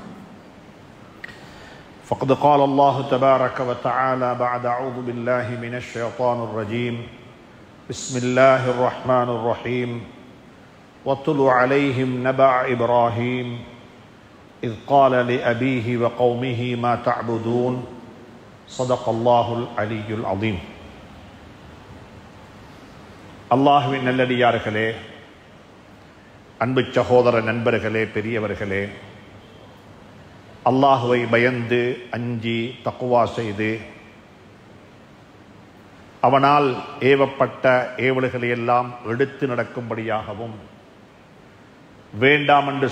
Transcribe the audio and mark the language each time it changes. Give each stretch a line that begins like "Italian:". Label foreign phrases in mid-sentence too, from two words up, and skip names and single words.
Arabic: فقد قال الله تبارك وتعالى بعد أعوذ بالله من الشيطان الرجيم بسم الله الرحمن الرحيم واتل عليهم نبأ إبراهيم إذ قال لأبيه وقومه ما تعبدون صدق الله العلي العظيم.
Tamil: அல்லாஹ்வின் நல்லடியார்களே, அன்பு சகோதர நண்பர்களே, பெரியவர்களே, அல்லாஹ்வை பயந்து அஞ்சி தக்வா செய்து அவனால் ஏவப்பட்ட ஏவல்களை எல்லாம் எடுத்து நடக்கும்படியாகவும் வேண்டாம் என்று